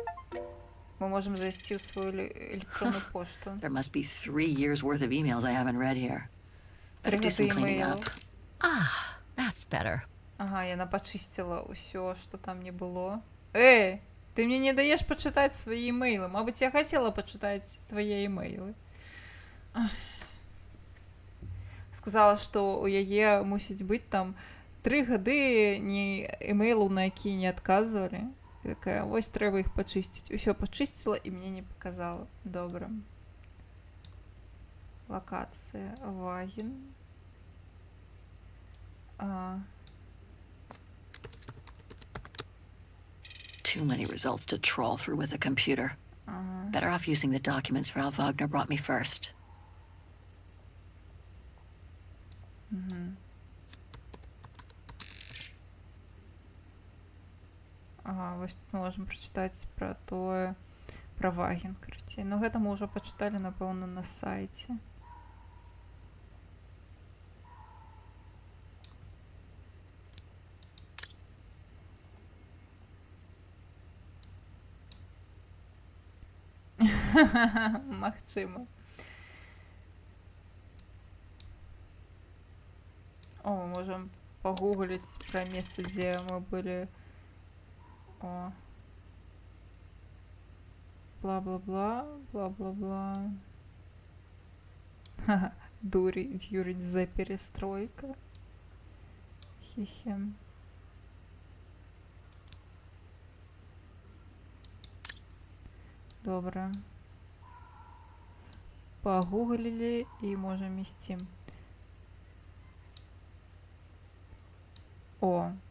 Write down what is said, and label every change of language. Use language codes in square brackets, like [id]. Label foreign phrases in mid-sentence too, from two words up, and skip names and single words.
[ru] Мы можем зайти в свою электронную пошту. [en] There must be 3 years worth of emails I haven't read here. Better do some cleaning up. Ah, that's better. [be] Ага, яна пачысціла ўсё, што там не было. Эй, ты мне не даеш пачытаць свае имейлы. Мабыць, я хацела пачытаць твае имейлы. Сказала, што у яе мусіць быць там 3 гады ні имейлаў, на якія не адказвалі. І такая, вось трэба іх пачысціць. Усё пачысціла і мне не паказала. Добра. Лакацыя Ваген. [en] Too many results to trawl through with a computer. Better off using the documents Frau Wagner brought me first. [be] Ага, вось мы можам прачытаць пра тое, пра Ваген, карацей. Ну, гэта мы ўжо пачыталі, напэўна, на сайце. Магчыма. О, мы можам пагугліць пра месца, дзе мы былі. О. Бла-бла-бла, бла-бла-бла. Ха-ха. [en] During the перестройка. [be] Хе-хе. Добра. Пагуглілі і можам ісці. О.